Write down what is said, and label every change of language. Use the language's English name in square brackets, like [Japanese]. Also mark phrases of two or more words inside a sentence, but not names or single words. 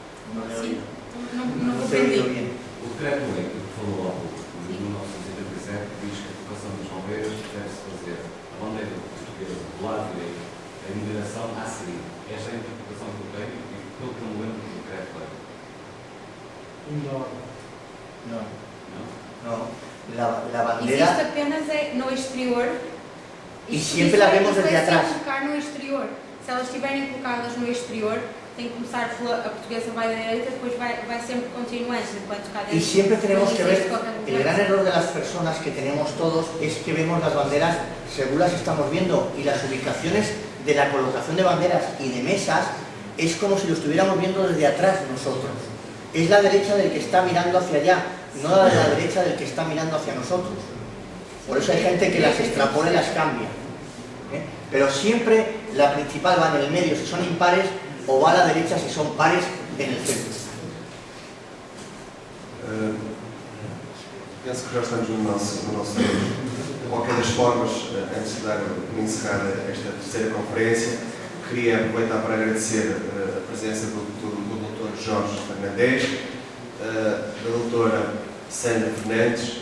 [Spanish] No le he Sí. oído. [Portuguese] Não [Spanish] No te he oído [Portuguese] compreendi. [Spanish] bien. [Portuguese] O decreto-lei que falou há pouco, de 1987, diz que a colocação das bandeiras deve-se fazer a bandeira portuguesa do lado direito, a numeração a seguir. Esta é a interpretação que eu tenho e pelo que eu me lembro do decreto-lei. Não. [Spanish] No, [Portuguese] Não? [Spanish] no. La bandera. [Portuguese] Existe apenas no exterior. E sempre [Spanish] la vemos desde atrás. [Portuguese] Colocar no exterior. Se elas estiverem colocadas no exterior, tem que começar a portuguesa vai da direita, depois vai sempre continuando, enquanto cá dentro. [Spanish] Y siempre tenemos [Portuguese] no [Spanish] que [Portuguese] existe [Spanish] ver, [Portuguese] qualquer [Spanish] el gran [Portuguese] mudança. [Spanish] error de las personas que tenemos todos es que vemos las banderas según las estamos viendo y las ubicaciones de la colocación de banderas y de mesas es como si lo estuviéramos viendo desde atrás nosotros. Es la derecha del que está mirando hacia allá, no la derecha del que está mirando hacia nosotros. Por eso hay gente que las extrapola y las cambia. ¿Eh? Pero siempre la principal va en el medio si son impares o va a la derecha si son pares en el centro. [Portuguese] Penso que já estamos no nosso tempo. De qualquer das formas, antes de encerrar esta terceira conferência, queria aproveitar para agradecer a presença do Dr. Jorge Fernandes, da doutora Sandra Fernandes.